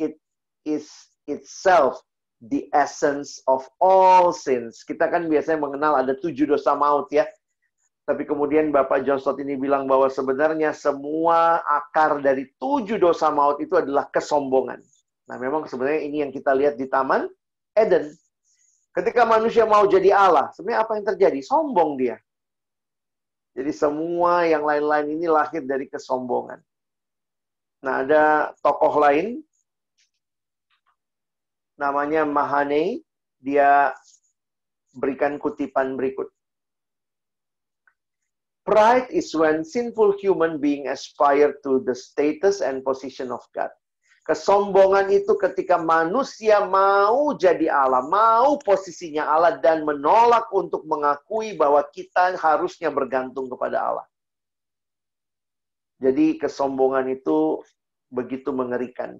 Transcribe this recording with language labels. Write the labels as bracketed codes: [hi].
[en] It is itself the essence of all sins. [id] Kita kan biasanya mengenal ada 7 dosa maut ya. Tapi kemudian Bapak John Stott ini bilang bahwa sebenarnya semua akar dari 7 dosa maut itu adalah kesombongan. Nah, memang sebenarnya ini yang kita lihat di Taman Eden. Ketika manusia mau jadi Allah, sebenarnya apa yang terjadi? Sombong dia. Jadi semua yang lain-lain ini lahir dari kesombongan. Nah, ada tokoh lain, namanya Mahaney, dia berikan kutipan berikut. [en] Pride is when sinful human being aspire to the status and position of God. [id] Kesombongan itu ketika manusia mau jadi Allah, mau posisinya Allah, dan menolak untuk mengakui bahwa kita harusnya bergantung kepada Allah. Jadi kesombongan itu begitu mengerikan.